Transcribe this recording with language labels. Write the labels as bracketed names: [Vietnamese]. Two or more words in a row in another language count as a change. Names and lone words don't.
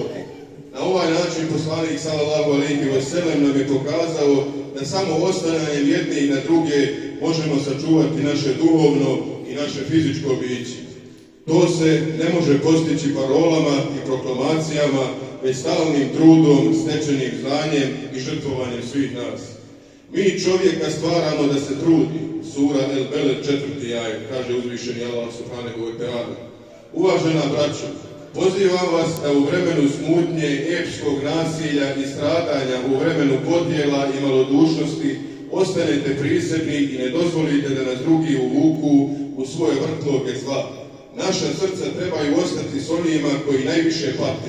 [Bosnian] Na ovaj način poslanik [Arabic] صلى الله عليه وسلم [Bosnian] nam je pokazao da samo ostananjem jedni na druge možemo sačuvati naše duhovno i naše fizičko biće. To se ne može postići parolama i proklamacijama, već stalnim trudom, stečenim znanjem i žrtvovanjem svih nas. Mi čovjeka stvaramo da se trudi. Sura El Beled 4. ajet, kaže uzvišeni Allah [Arabic] سبحانه وتعالى. [Bosnian] Uvažena braćo, pozivam vas da u vremenu smutnje, epskog nasilja i stradanja, u vremenu podjela i malodušnosti, ostanete prisebni i ne dozvolite da nas drugi uvuku u svoje vrtloge zla. Naša srca trebaju ostati s onima koji najviše pati.